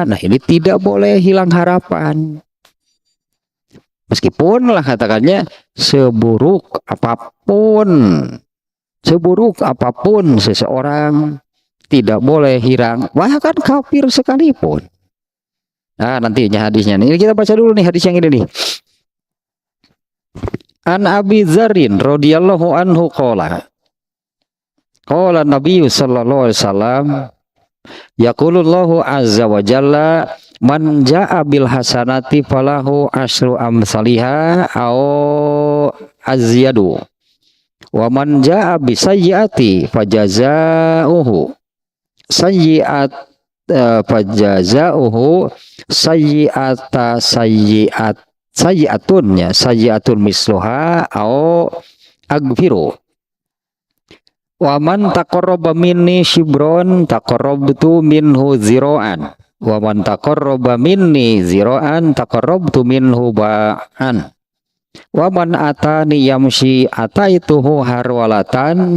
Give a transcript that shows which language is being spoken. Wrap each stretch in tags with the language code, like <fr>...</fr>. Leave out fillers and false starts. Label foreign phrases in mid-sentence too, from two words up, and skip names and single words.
<id>Nah, ini tidak boleh hilang harapan. Meskipun lah katakannya seburuk apapun seseorang, tidak boleh hilang, bahkan kafir sekalipun. Nah, nantinya hadisnya nih kita baca dulu nih hadis yang ini nih.</id> <ar>عن أبي ذر رضي الله عنه قال النبي صلى الله عليه وسلم يقول الله عز وجل من جاء بالحسنة فله عشر أمثالها أو أزيد. ومن جاء بالسيئة فجزاؤه سيئة فجزاؤه سيئة سيئة مثلها أو أغفر. ومن تقرب مني شبرا تقربت منه ذراعا. ومن تقرب مني ذراعا تقربت منه باعا. ومن أتاني يمشي أتيته هرولة.</ar>